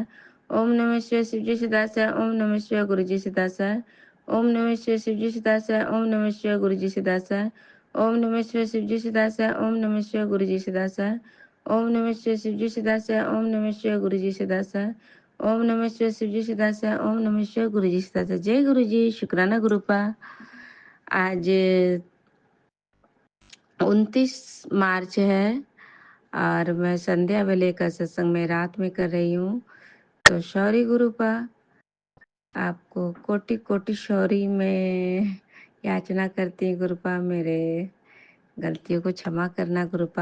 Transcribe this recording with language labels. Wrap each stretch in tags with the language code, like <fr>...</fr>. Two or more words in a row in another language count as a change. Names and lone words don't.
<hi>ओम नमः शिवाय, शिव जी सदा सहाय। ओम नमः शिवाय, गुरु जी सदा सहाय। ओम नमः शिवाय, शिव जी सदा सहाय। ओम नमः शिवाय, गुरु जी सदा सहाय। ओम नमः शिवाय, शिव जी सदा सहाय। ओम नमः शिवाय, गुरु जी सदा सहाय। ओम नमः शिवाय, शिव जी सदा सहाय। ओम नमः शिवाय, गुरु जी सदा सहाय। ओम नमः शिवाय, शिव जी सदा सहाय। ओम नमः शिवाय, गुरु जी सदा सहाय। जय गुरु जी। शुक्राना गुरुपा। आज 29 मार्च है और मैं संध्या वेले का सत्संग में रात में कर रही हूँ। तो शौरी गुरुपा, आपको कोटि कोटि शौरी में याचना करती हूँ गुरुपा, मेरे गलतियों को क्षमा करना गुरुपा।</hi>